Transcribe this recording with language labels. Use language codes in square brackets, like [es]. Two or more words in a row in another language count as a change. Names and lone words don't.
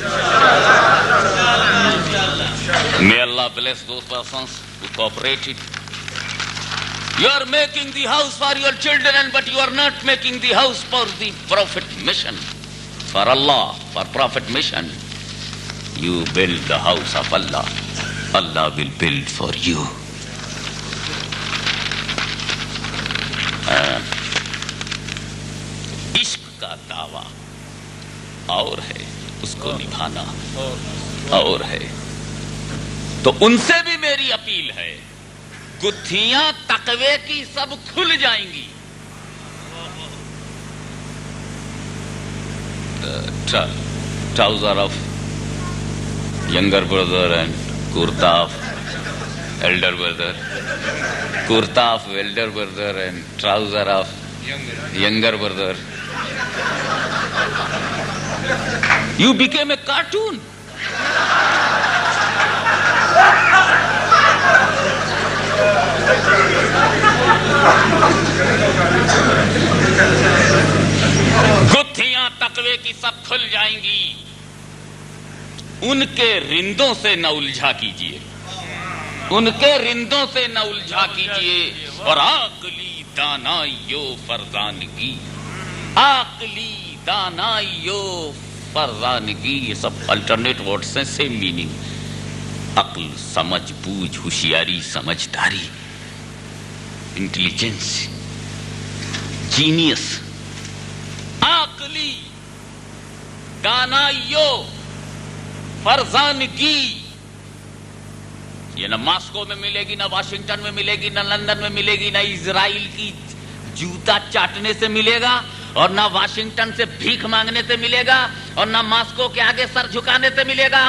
[en] May Allah bless those persons who cooperated. You are making the house for your children, but you are not making the house for the Prophet mission. For Allah, for Prophet mission. You build the house of Allah. Allah will build for you. [ur] عشق کا دعویٰ اور ہے، اس کو نبھانا اور ہے. تو ان سے بھی میری اپیل ہے، گتھیاں تقوی کی سب کھل جائیں گی. [en] Trouser of younger brother and kurta of elder brother. Kurta of elder brother and trouser of younger brother. You became a cartoon. [ur] گتھیاں تقوی کی سب کھل جائیں گی. ان کے رندوں سے نہ الجھا کیجیے، ان کے رندوں سے نہ الجھا کیجیے. اور عاقلی دانائیو فرزانگی، عاقلی دانائیو فرزانگی، یہ سب [en] alternate words [ur] ہیں، [en] same meaning. [ur] عقل، سمجھ بوجھ، ہوشیاری، سمجھداری، [en] intelligence, genius. [ur] عقلی دانائیو فرزانگی، یہ نہ ماسکو میں ملے گی، نہ واشنگٹن میں ملے گی، نہ لندن میں ملے گی، نہ اسرائیل کی جوتا چاٹنے سے ملے گا، اور نہ واشنگٹن سے بھیک مانگنے سے ملے گا، اور نہ ماسکو کے آگے سر جھکانے سے ملے گا.